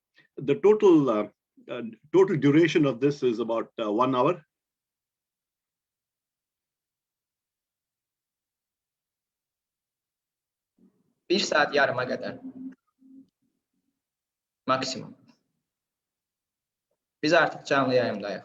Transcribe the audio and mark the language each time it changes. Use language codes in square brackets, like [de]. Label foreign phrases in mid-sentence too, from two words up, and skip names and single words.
[en] The total duration of this is about 1 hour. [tr] Bir saat yarıma kadar. Maksimum. Biz artık canlı yayımdayıq.